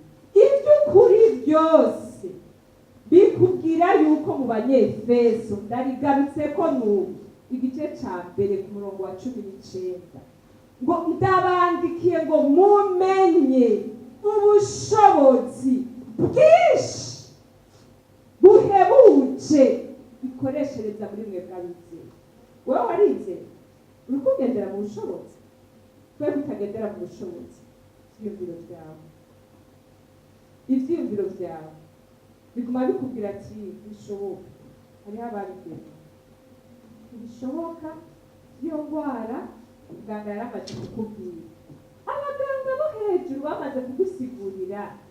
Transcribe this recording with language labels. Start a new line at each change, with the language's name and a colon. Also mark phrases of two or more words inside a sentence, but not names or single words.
Rundi: Iby'ukuri byose bikubwira yuko mu Banyefeso ndarigarutse ko n'ubu igice cya mbere ku murongo wa 19 ngo ndabandikiye ngo mumenye ubushobozi bwinshi buhebuje bikoreshereza muri mwe bw'abizera. Wowe warize uri kugendera mu bushobozi, twe kutagendera mu bushobozi. ivyiyumviro vyawe. Ivyiyumviro vyawe biguma bikubwira ati bishoboka. Hariho ababigeze ntibishoboka, iyo ndwara muganga yaramaze kukubwira, abaganga bo hejuru bamaze kugusigurira.